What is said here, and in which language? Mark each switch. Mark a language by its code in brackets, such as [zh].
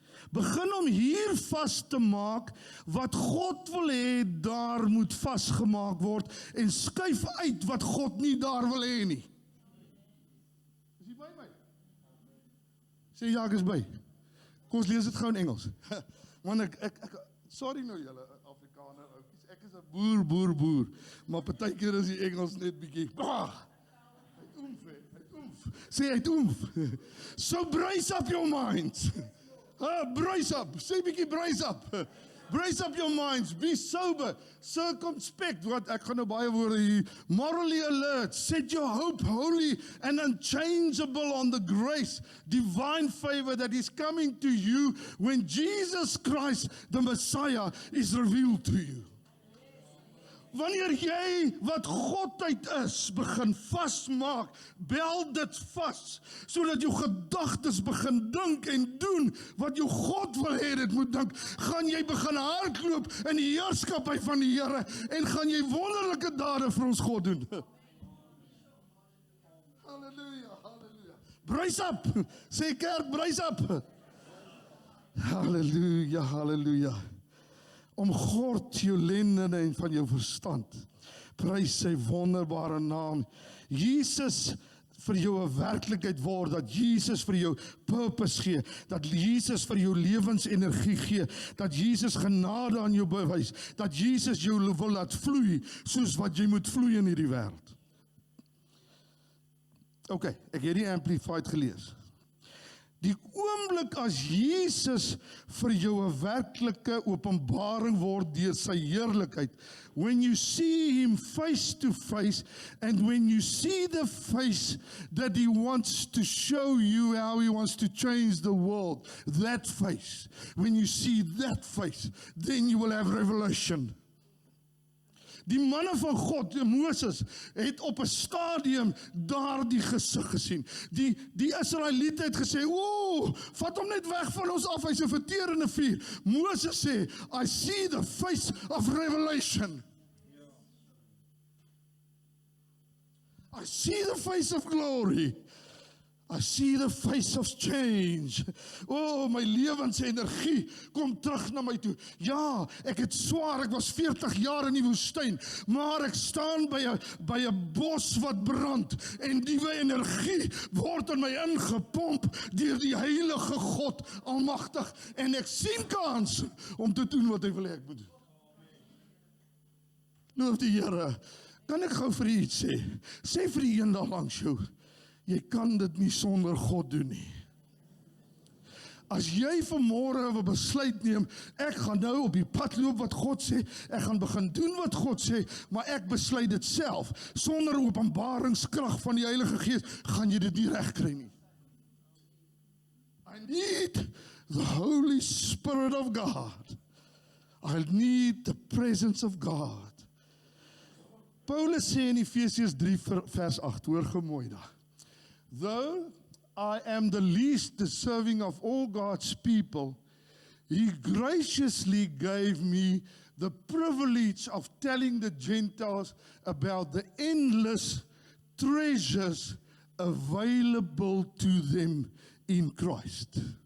[af] Begin om hier vas te maak wat God wil hê daar moet vasgemaak word, en skuif uit wat God nie daar wil hê nie. Is jy by my? Sê ja, ek is by. Kom ons lees dit gou in Engels. Want ek sorry nou julle Afrikaner oukies, ek is 'n boer, maar partykeer is die Engels net bietjie, hy oomf. Sê hy oomf. [en] So brace up your minds. Brace up, [af] sê bietjie [en] brace up. Brace up your minds, be sober, circumspect, [af] wat ek gaan nou baie woorde hier, [en] morally alert, set your hope holy and unchangeable on the grace, divine favor that is coming to you when Jesus Christ, the Messiah, is revealed to you. [af] Wanneer jy wat Godheid is, begin vasmaak, bel dit vas, sodat jou gedagtes begin dink en doen wat jou God wil hê dit moet dink, gaan jy begin hardloop in die heerskappy van die Here, en gaan jy wonderlike dade vir ons God doen. Halleluja, halleluja. [en] Brace up, [af] sê kerk, [en] brace up. [af] Halleluja, halleluja. Omgord jou lendene en van jou verstand. Prys sy wonderbare naam. Jesus vir jou 'n werklikheid word, dat Jesus vir jou purpose gee, dat Jesus vir jou lewensenergie gee, dat Jesus genade aan jou bewys, dat Jesus jou wil laat vloei, soos wat jy moet vloei in hierdie wêreld. OK, ek het die Amplified gelees. Die oomblik as Jesus vir jou 'n werklike openbaring word deur sy heerlikheid, [en] when you see him face to face, and when you see the face that he wants to show you how he wants to change the world, that face, when you see that face, then you will have revelation. [af] Die manne van God, Moses, het op 'n stadium daardie gesig gesien. Die Israeliete het gesê, vat hom net weg van ons af, hy's 'n verterende vuur. [en] Moses sê, I see the face of revelation. I see the face of glory. I see the face of change. [af] Oh, my lewensenergie kom terug na my toe. Ja, ek het swaar, ek was 40 jaar in die woestyn, maar ek staan by 'n bos wat brand en nuwe energie word in my ingepomp deur die heilige God almagtig en ek sien kans om te doen wat hy wil hê ek moet doen. Loof die Here. Kan ek gou vir u iets sê? Sê vir die een daar langs jou, jy kan dit nie sonder God doen nie. As jy vanmôre 'n besluit neem, ek gaan nou op die pad loop wat God sê, ek gaan begin doen wat God sê, maar ek besluit dit self, sonder openbaringskrag van die Heilige Gees, gaan jy dit nie regkry nie. [en] I need the Holy Spirit of God. I need the presence of God. [af] Paulus sê in Efesiërs 3 vers 8, hoor gemooi daar. [en] Though I am the least deserving of all God's people, He graciously gave me the privilege of telling the Gentiles about the endless treasures available to them in Christ.